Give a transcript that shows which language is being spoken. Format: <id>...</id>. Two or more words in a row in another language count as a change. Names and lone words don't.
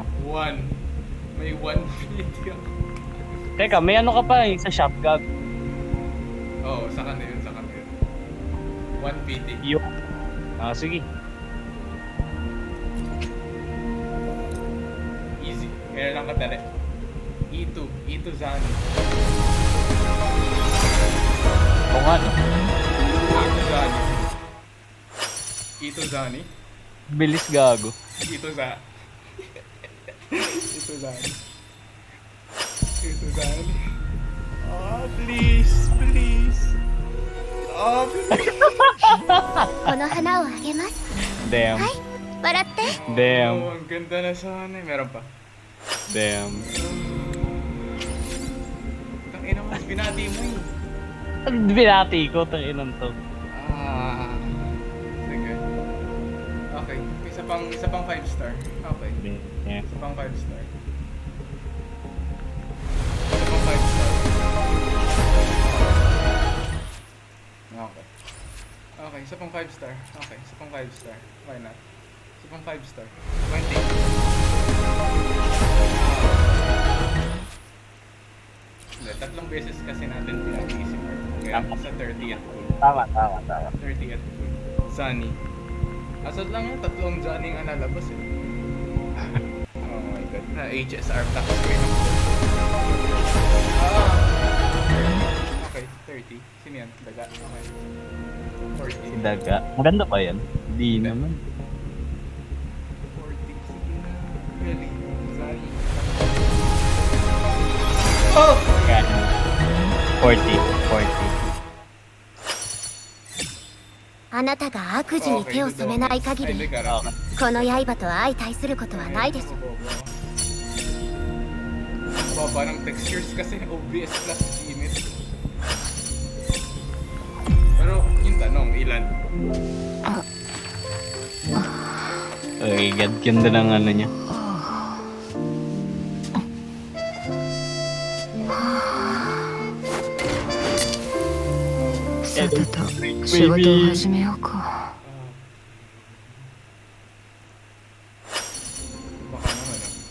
<tl>1. May 1 video. Teka, may ano ka pa eh, sa shop gag. Oo, sa kanila yun, sa kanila yun. 1 PT. Yung... sige.</tl> <en>Easy.</en> <tl>Kaya lang kadali. E2. E2 Zani. Oo nga, no? E2 Zani. E2 Zani. Bilis gago. E2 Zani. E2 Zani. E2 Zani.</tl> <en>Oh, please, please. Oh, please.</en> <ja>この花をあげます</ja> <en>Damn.</en> <ja>はい笑って</ja> <en>Damn.</en> <tl>Oh, ang ganda na sana. Meron pa.</tl> <en>Damn.</en> <tl>Tangina mo, binati mo eh. Binati ko, tanginan to. Ah. Sige. Okay, isa pang 5 star. Okay.</tl> <en>Yeah.</en> <tl>Isa pang 5 star. Isa pang 5 star.</tl> <en>Okay.</en> <tl>Okay, isa pang 5 star. Okay, isa pang 5 star.</tl> <en>Why not?</en> <tl>Isa pang 5 star. 20. Hindi, tatlong beses kasi natin pinag-i si Mark. Kaya sa 30th pool. Tama. 30th pool. Sunny. Asad lang yung tatlong Johnny nga lalabas eh.</tl> <en>Oh my god.</en> <tl>Na HSR</tl> <en>black screen</en> <tl>ako. Okay, 30. Sino yan? Daga. Okay. 40. Daga. Maganda ba yan? Di naman. 40. Sige na. Really? Johnny. Oh! Yan. 40.</tl> <ja>あなたが悪事に手を染めない限り</ja> <en>Okay.</en> <ja>この刃と相対することはないです</ja> <tl>Baba ng textures kasi OBS</tl> <en>plus limit.</en> <tl>Pero yung tanong, ilan? Okay, ganda ng ano niya. Baka naman</tl>